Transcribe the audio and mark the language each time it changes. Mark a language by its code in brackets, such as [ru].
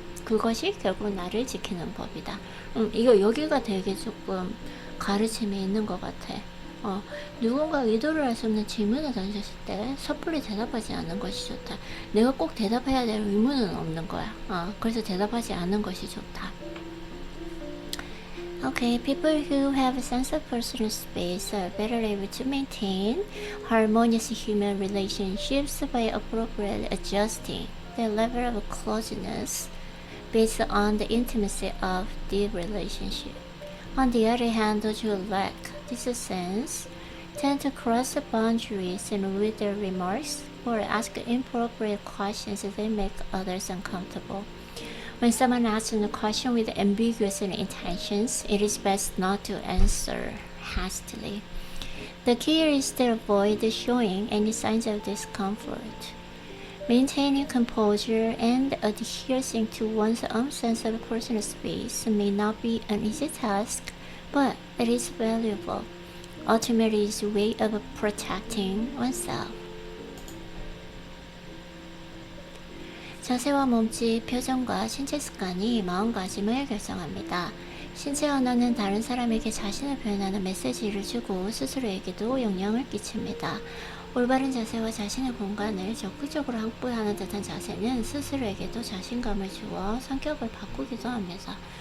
[ko] 그것이 결국 나를 지키는 법이다. 이거 여기가 되게 조금 가르침이 있는 것 같아. 누군가 의도를 알 수 없는 질문을 던졌을 때 섣불리 대답하지 않는 것이 좋다. 내가 꼭 대답해야 될 의무는 없는 거야. 그래서 대답하지 않는 것이 좋다. [en] Okay, people who have a sense of personal space are better able to maintain harmonious human relationships by appropriately adjusting their level of closeness based on the intimacy of the relationship. On the other hand, those who lack this sense tend to cross the boundaries and with their remarks or ask inappropriate questions that make others uncomfortable. When someone asks a question with ambiguous intentions, it is best not to answer hastily. The key is to avoid showing any signs of discomfort. Maintaining composure and adhering to one's own sense of personal space may not be an easy task, but it is valuable. Ultimately, it's a way of protecting oneself. [ko] 자세와 몸짓, 표정과 신체 습관이 마음가짐을 결정합니다. 신체 언어는 다른 사람에게 자신을 표현하는 메시지를 주고 스스로에게도 영향을 끼칩니다. 올바른 자세와 자신의 공간을 적극적으로 확보하는 듯한 자세는 스스로에게도 자신감을 주어 성격을 바꾸기도 합니다.